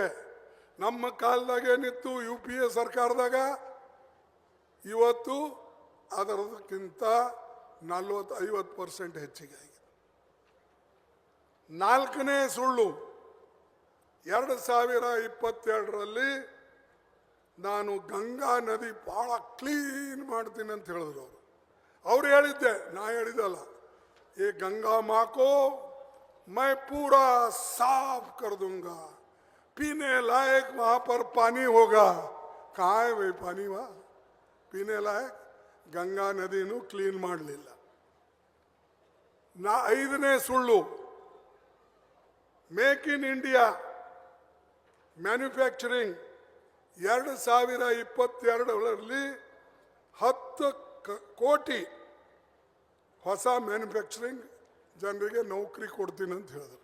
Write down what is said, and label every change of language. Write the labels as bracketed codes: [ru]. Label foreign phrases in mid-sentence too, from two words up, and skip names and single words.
[kn] ನಮ್ಮ ಕಾಲದಾಗ ಏನಿತ್ತು UPA ಸರ್ಕಾರದಾಗ, ಇವತ್ತು ಅದರದಕ್ಕಿಂತ 40-50% ಹೆಚ್ಚಿಗೆ ಆಗಿದೆ. ನಾಲ್ಕನೇ ಸುಳ್ಳು, 2022ರಲ್ಲಿ ನಾನು ಗಂಗಾ ನದಿ ಬಹಳ ಕ್ಲೀನ್ ಮಾಡ್ತೀನಿ ಅಂತ ಹೇಳಿದ್ರು ಅವರು. ಅವ್ರು ಹೇಳಿದ್ದೆ, ನಾ ಹೇಳಿದಲ್ಲ. [hi] ये गंगा माँ को मैं पूरा साफ कर दूंगा, पीने लायक वहां पर पानी होगा. कहाँ है वही पानी? वहाँ पीने लायक गंगा [kn] ನದೀನು ಕ್ಲೀನ್ ಮಾಡಲಿಲ್ಲ. ಐದನೇ ಸುಳ್ಳು, ಮೇಕ್ ಇನ್ ಇಂಡಿಯಾ ಮ್ಯಾನುಫ್ಯಾಕ್ಚರಿಂಗ್ 2022ರಲ್ಲಿ 10 ಕೋಟಿ ಹೊಸ ಮ್ಯಾನುಫ್ಯಾಕ್ಚರಿಂಗ್ ಜನರಿಗೆ ನೌಕರಿ ಕೊಡ್ತೀನಿ ಅಂತ ಹೇಳಿದ್ರು.